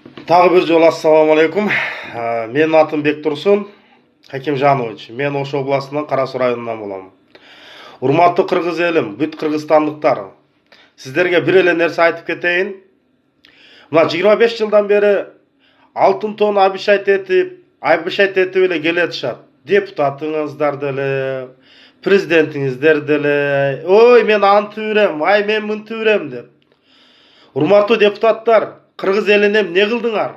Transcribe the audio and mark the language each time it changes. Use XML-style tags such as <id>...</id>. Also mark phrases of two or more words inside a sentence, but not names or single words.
<kk>Тағы бір жол ассаламу алейкум. Менің атым Бектұрсын Хакимжанович. Мен Ош обласының Қарасу районынан боламын.</kk> <ky>Урматтуу кыргыз элим, бүт кыргызстандыктар.</ky> <kk>Сіздерге бір</kk> <ky>эле нерсе айтып кетейин. Мына 25 жылдан бери алтын тон абишайт этип эле келатышат. Депутатыңыздар деле, президентиңиздер деле. Ой, мен анты берем, ай мен мынты берем деп. Урматтуу депутаттар, кыргыз элине не кылдыңар?</ky>